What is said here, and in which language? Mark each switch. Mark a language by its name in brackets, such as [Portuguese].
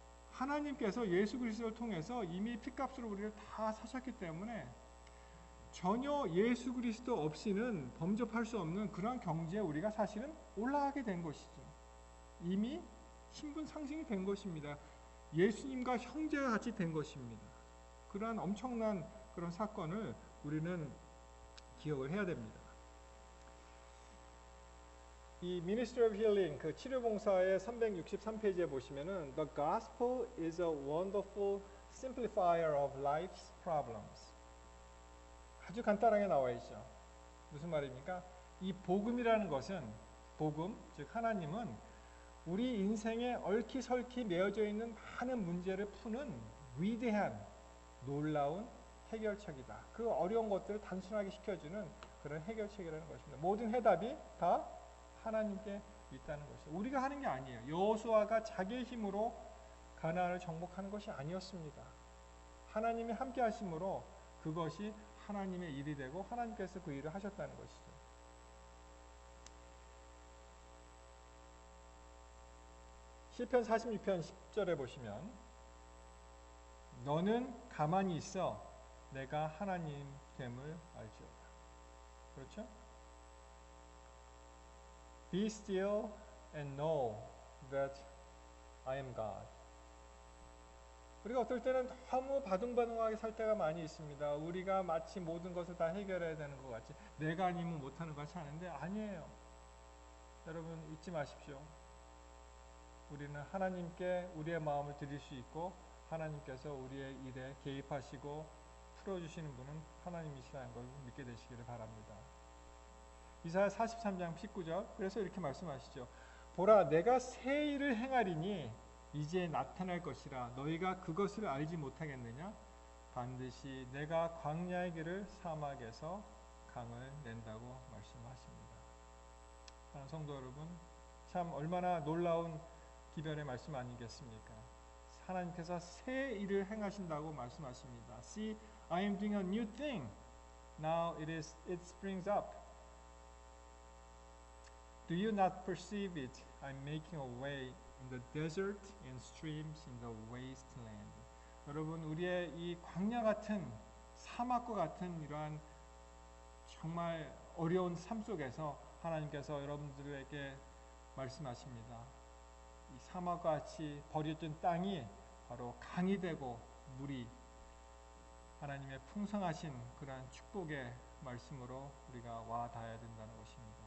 [Korean] 하나님께서 예수 그리스도를 통해서 이미 피값으로 우리를 다 사셨기 때문에 전혀 예수 그리스도 없이는 범접할 수 없는 그러한 경지에 우리가 사실은 올라가게 된 것이죠. 이미 신분 상승이 된 것입니다. 예수님과 형제와 같이 된 것입니다. 그러한 엄청난 그런 사건을 우리는 기억을 해야 됩니다. [English] 이 Ministry of Healing [Korean] 그 치료봉사의 363페이지에 보시면은 [English] The gospel is a wonderful simplifier of life's problems. [Korean] 아주 간단하게 나와 있죠. 무슨 말입니까? 이 복음이라는 것은 복음, 즉 하나님은 우리 인생에 얽히설키 매어져 있는 많은 문제를 푸는 위대한 놀라운 해결책이다. 그 어려운 것들을 단순하게 시켜주는 그런 해결책이라는 것입니다. 모든 해답이 다 하나님께 있다는 것이죠. 우리가 하는 게 아니에요. 여호수아가 자기의 힘으로 가나안을 정복하는 것이 아니었습니다. 하나님이 함께 하심으로 그것이 하나님의 일이 되고 하나님께서 그 일을 하셨다는 것이죠. 시편 46편 10절에 보시면 너는 가만히 있어 내가 하나님 됨을 알지어다. 그렇죠? [English] Be still and know that I am God. [Korean] 우리가 어떨 때는 너무 바둥바둥하게 살 때가 많이 있습니다. 우리가 마치 모든 것을 다 해결해야 되는 것 같이 내가 아니면 못하는 것 같이 하는데 아니에요. 여러분 잊지 마십시오. 우리는 하나님께 우리의 마음을 드릴 수 있고 하나님께서 우리의 일에 개입하시고 풀어주시는 분은 하나님이시라는 걸 믿게 되시기를 바랍니다. 이사야 43장 19절 그래서 이렇게 말씀하시죠. 보라 내가 새 일을 행하리니 이제 나타날 것이라 너희가 그것을 알지 못하겠느냐? 반드시 내가 광야의 길을 사막에서 강을 낸다고 말씀하십니다. 사랑하는 성도 여러분 참 얼마나 놀라운 기별의 말씀 아니겠습니까? 하나님께서 새 일을 행하신다고 말씀하십니다. [English] See, I am doing a new thing. Now it springs up. Do you not perceive it? I'm making a way in the desert and streams in the wasteland. [Korean] 여러분, 우리의 이 광야 같은 사막과 같은 이러한 정말 어려운 삶 속에서 하나님께서 여러분들에게 말씀하십니다. 이 사막과 같이 버려진 땅이 바로 강이 되고 물이 하나님의 풍성하신 그러한 축복의 말씀으로 우리가 와 닿아야 된다는 것입니다.